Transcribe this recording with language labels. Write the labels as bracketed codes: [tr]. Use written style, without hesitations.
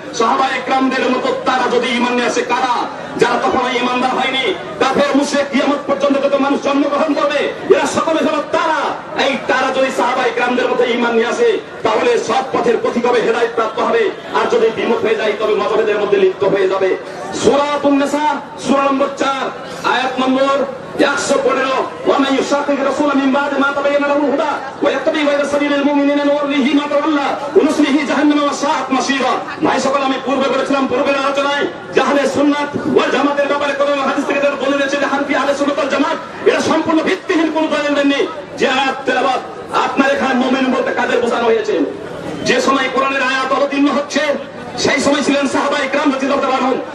[bn] সাহাবায়ে কেরামদের মতো তারা যদি ঈমান নিয়ে আসে, কারা? যারা তখন ঈমানদার হয়নি, কাফের মুশরিক, কিয়ামত পর্যন্ত যত মানুষ জন্মগ্রহণ করবে, এরা সকলে হলো তারা। এই তারা যদি সাহাবায়ে কেরামদের মতো ঈমান নিয়ে আসে তাহলে সব পথের পথিক হবে, হেদায়েত প্রাপ্ত হবে। আর যদি বিমুখ হয়ে যায় তবে মতভেদের মধ্যে লিপ্ত হয়ে যাবে। সূরাতুন নিসা সূরা নম্বর 4 আয়াত নম্বর 115, [ar] ومن يشاقق الرسول من بعد ما تبين له الهدى ويتبع غير سبيل المؤمنين نوله ما تولى ونصله جهنم وساءت مصيرا। [bn] ভাই সকল, আমি পূর্বে বলেছিলাম পূর্বের আলোচনায় যে আহলে সুন্নাত ওয়াল জামাতের ব্যাপারে কোন হাদিস থেকে যারা বলে দিয়েছে যে হানফি আহলে সুন্নাত ওয়াল জামাত, এটা সম্পূর্ণ ভিত্তিহীন কোন দলিল দেননি। যে আয়াত তেলাওয়াত আপনার এখানে মুমিন বলতে কাদের বোঝানো হয়েছে? যে সময় কোরআনের আয়াত অবতীর্ণ হচ্ছে সেই সময় ছিলেন সাহাবায়ে কেরাম রাদিয়াল্লাহু তাআলা আনহুম।